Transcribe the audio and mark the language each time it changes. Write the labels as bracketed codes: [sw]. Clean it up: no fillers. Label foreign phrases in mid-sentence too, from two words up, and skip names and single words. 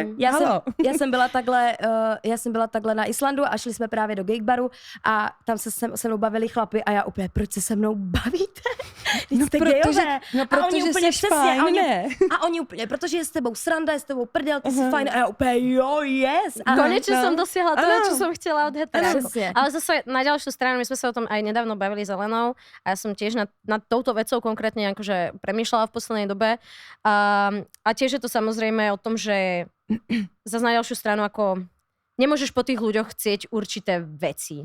[cs] já jsem byla takhle na Islandu a šli jsme právě do gaybaru a tam se mnou bavili chlapi a já úplně, proč se mnou bavíte? Jste gayové. A oni úplně přesně. A oni úplně, protože je s tebou sranda, je s tebou prdel, ty jsi fajn. A já úplně, jo, yes. [sk] Konečne som dosiahla to, čo som chcela od heterákov. Ale zase na ďalšiu stranu, my sme sa o tom aj nedávno bavili s Elenou a ja som tiež nad touto vecou konkrétne akože premýšľala v poslednej dobe. A tiež je to samozrejme o tom, že zase na ďalšiu stranu ako nemôžeš po tých ľuďoch chcieť určité veci.